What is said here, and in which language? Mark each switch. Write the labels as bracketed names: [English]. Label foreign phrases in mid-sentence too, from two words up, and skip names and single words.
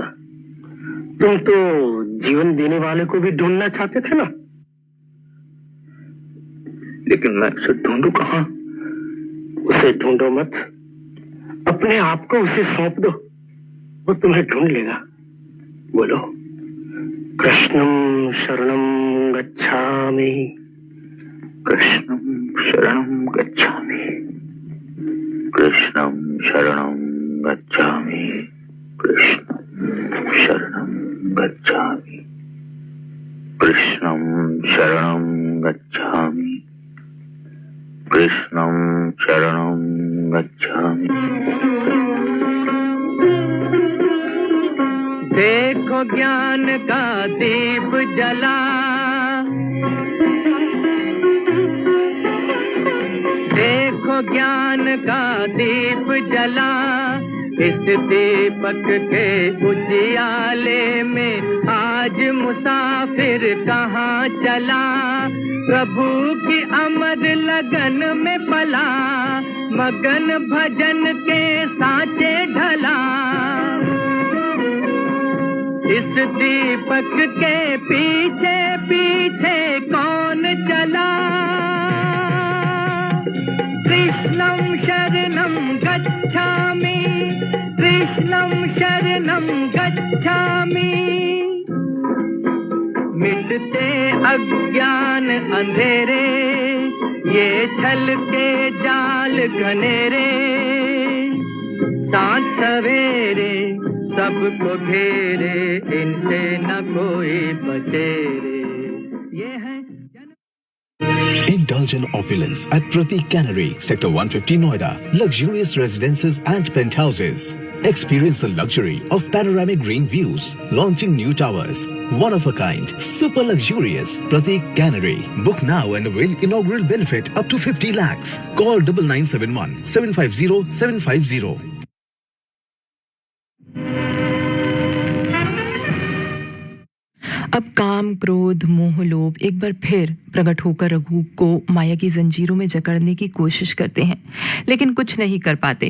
[Hindi] तुम तो जीवन देने वाले को भी ढूंढना चाहते थे ना? लेकिन मैं उसे ढूंढूं कहाँ? उसे ढूंढो मत, अपने आप को उसे सौंप दो, वो तुम्हें ढूंढ लेगा। बोलो, [Sanskrit] कृष्णं शरणं गच्छामि, कृष्णं शरणं गच्छामि, कृष्णं शरणं गच्छामि, कृष्णं शरणं गच्छामि, कृष्णं शरणं गच्छामि, कृष्णं शरणं गच्छामि। [Hindi] देखो ज्ञान का दीप जला, देखो ज्ञान का दीप जला। इस दीपक के उजियाले में आज मुसाफिर कहाँ चला। प्रभु की अमर लगन में पला, मगन भजन के सांचे ढला। इस दीपक के पीछे पीछे कौन चला। [Sanskrit] कृष्णं शरणं गच्छामि, कृष्णं शरणं गच्छामि। [Hindi] मिटते अज्ञान अंधेरे, ये छल के जाल घनेरे। सांझ सवेरे सबको घेरे, इनसे न कोई बचे रे। ये है [English] Indulge in opulence at Pratik Cannery, Sector 150 Noida. Luxurious residences and penthouses. Experience the luxury of panoramic green views. Launching new towers. One of a kind, super luxurious. Prateek Cannery. Book now and avail inaugural benefit up to 50 lakhs. Call 9971 750 750. [Hindi] अब काम, क्रोध, मोह, लोभ एक बार फिर प्रकट होकर रघु को माया की जंजीरों में जकड़ने की कोशिश करते हैं, लेकिन कुछ नहीं कर पाते।